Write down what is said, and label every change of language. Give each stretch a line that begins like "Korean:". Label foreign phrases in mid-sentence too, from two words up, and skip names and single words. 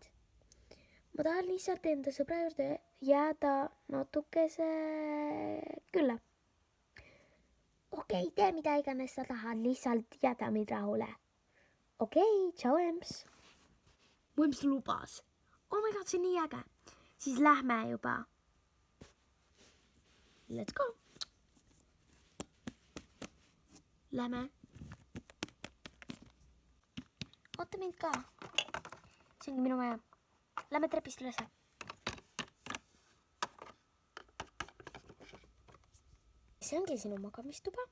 Estonian: Ma tahan lihtsalt enda sõbra juurde jääda natukese külla. Okei, tee mida iganes sa tahad, lihtsalt jäta mind rahule. Okei, tšau, Emps. Mu Emps lubas.
English: Oh my god,
Estonian: see on nii äge. Siis lähme juba.
English: Let's go.
Estonian: Lähme. Oota mind ka. See ongi minu maja. Lähme trepist üles. See ongi sinu magamistuba?